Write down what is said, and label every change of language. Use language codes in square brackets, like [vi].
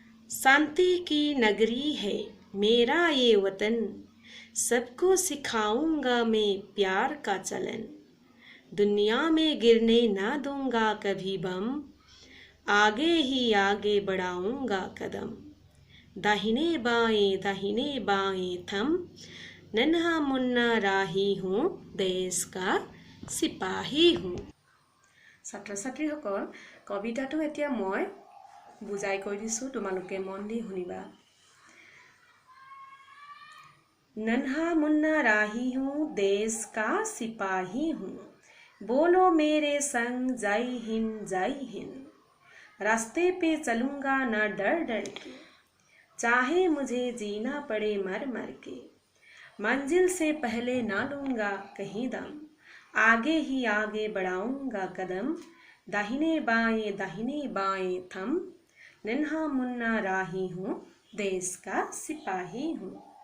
[hi] शांति की नगरी है मेरा ये वतन, सबको सिखाऊंगा मैं प्यार का चलन। दुनिया में गिरने ना दूंगा कभी बम, आगे ही आगे बढ़ाऊंगा कदम, दाहिने बाएं थम, नन्हा मुन्ना राही हूँ, देश का सिपाही हूँ। [as] ছাত্ৰ ছাত্ৰীসকল, কবিতাটো এতিয়া মই বুজাই কৈ দিছোঁ, তোমালোকে মন দি শুনিবা। [hi] नन्हा मुन्ना राही हूँ, देश का सिपाही हूँ, बोलो मेरे संग जय हिंद, रास्ते पे चलूंगा ना डर डर के, चाहे मुझे जीना पड़े मर मर के, मंजिल से पहले ना लूंगा कहीं दम, आगे ही आगे बढ़ाऊंगा कदम, दाहिने बाएं थम, नन्हा मुन्ना राही हूँ, देश का सिपाही हूँ।